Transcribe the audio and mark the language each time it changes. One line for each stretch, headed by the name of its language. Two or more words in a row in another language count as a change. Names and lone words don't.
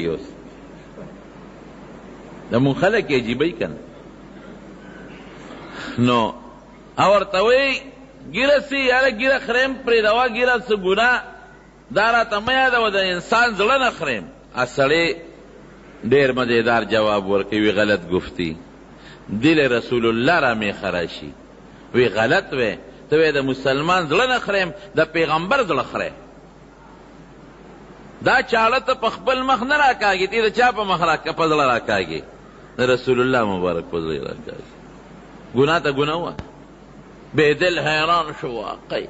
Pashto: اوس زمونږ خلک یې عجیبوي که نه. نو او ورته وایي ګیره سي، یاره ګیره خریم پرېږدوه، ګیره څه ګناه دا راته مه یادوه، د انسان زړه نه خریم. سړی ډیر مزیدار جواب ورکوي،
Persian: غلط گفتی، دل رسول الله را می خراشی.
Pashto: وی غلط وی، تو وی د مسلمان زړه نه خریم، د پیغمبر زړه خری. دا چاړه ته په خپل مخ نه راکاږي، تی د چا په مخ په زړه راکاږي؟ د رسول الله مبارک په زړه راکاږي. ګناه ته ګناه وه. بیدل حیران شو واقعي.